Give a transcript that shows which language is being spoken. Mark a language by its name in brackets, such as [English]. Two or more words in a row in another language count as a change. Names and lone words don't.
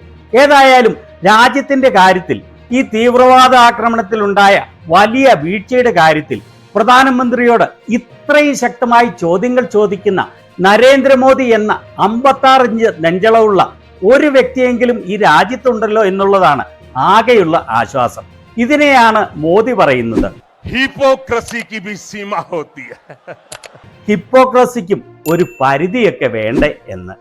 [Malayalam] ഏതായാലും രാജ്യത്തിന്റെ കാര്യത്തിൽ ഈ തീവ്രവാദ ആക്രമണത്തിലുണ്ടായ വലിയ വീഴ്ചയുടെ കാര്യത്തിൽ പ്രധാനമന്ത്രിയോട് ഇത്രയും ശക്തമായി ചോദ്യങ്ങൾ ചോദിക്കുന്ന നരേന്ദ്രമോദി എന്ന 56 ഇഞ്ച് നെഞ്ചളവുള്ള ഒരു വ്യക്തിയെങ്കിലും ഈ രാജ്യത്തുണ്ടല്ലോ എന്നുള്ളതാണ് ആകെയുള്ള ആശ്വാസം. ഇതിനെയാണ് മോദി പറയുന്നത്, [Hindi] ഹിപ്പോക്രസിക്ക് भी सीमा होती है. [Malayalam] ഹിപ്പോക്രസിക്കും ഒരു പരിധിയൊക്കെ വേണ്ടേ എന്ന്.